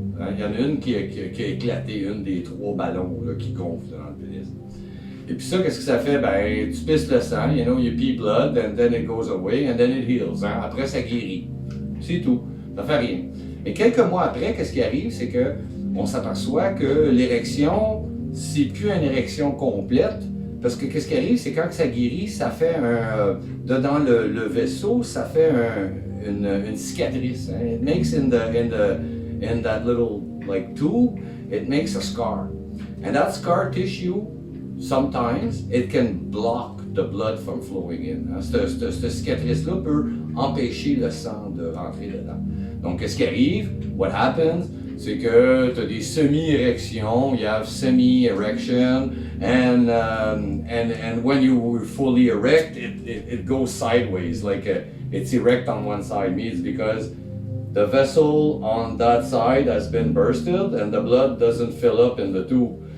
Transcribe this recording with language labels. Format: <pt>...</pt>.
<fr>Il y en a une qui a éclaté, une des trois ballons là, qui gonflent dans le pénis. Et puis ça, qu'est-ce que ça fait? Ben, tu pisses le sang,</fr> <en>you pee blood, and then it goes away, and then it heals.</en> <fr>Hein? Après, ça guérit. C'est tout. Ça fait rien. Mais quelques mois après, qu'est-ce qui arrive? C'est que on s'aperçoit que l'érection, c'est plus une érection complète. Parce que qu'est-ce qui arrive? C'est quand ça guérit, ça fait dedans le vaisseau, ça fait une cicatrice. Hein?</fr> <en>It makes in that little like tube, it makes a scar. And that scar tissue, sometimes, it can block the blood from flowing in.</en> <fr>Hein? Cette cicatrice-là peut empêcher le sang de rentrer dedans. Donc, qu'est-ce qui arrive?</fr> <en>What happens?</en> <fr>C'est que tu as des semi-érections,</fr> <en>you have semi-erection, and when you fully erect, it goes sideways, like it's erect on one side. Means because the vessel on that side has been bursted and the blood doesn't fill up in the tube.</en>